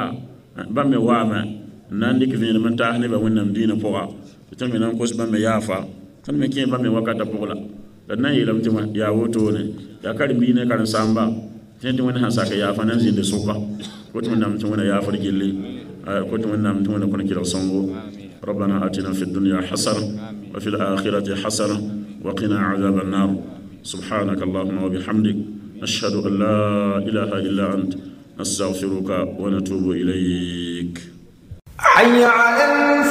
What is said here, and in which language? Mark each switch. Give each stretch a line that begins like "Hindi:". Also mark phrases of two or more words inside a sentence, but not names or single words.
Mossi: bãmb me waame n na n dɩk vẽenem n taas nebã wẽnnaam dĩinã pʋga tɩ tõnd me na n kos bãmb me yaafa tõnd me kẽ bãmb me wakata pʋgla la d na n yeelame tɩ yaa wotone yaa karen-biig ne karen-saamba tẽ tɩ wẽnd sãn sak yaafa na n zĩnd sʋka kot wẽnnaam tɩ wẽna yaafr gilli kot wẽnnaam tɩ wẽna kõn kelg sõngo
Arabic: ربنا آتنا في الدنيا حسنة وفي الآخرة حسنة وقنا عذاب النار سبحانك اللهم وبحمدك نشهد أن لا إله إلا أنت نستغفرك ونتوب إليك. حي على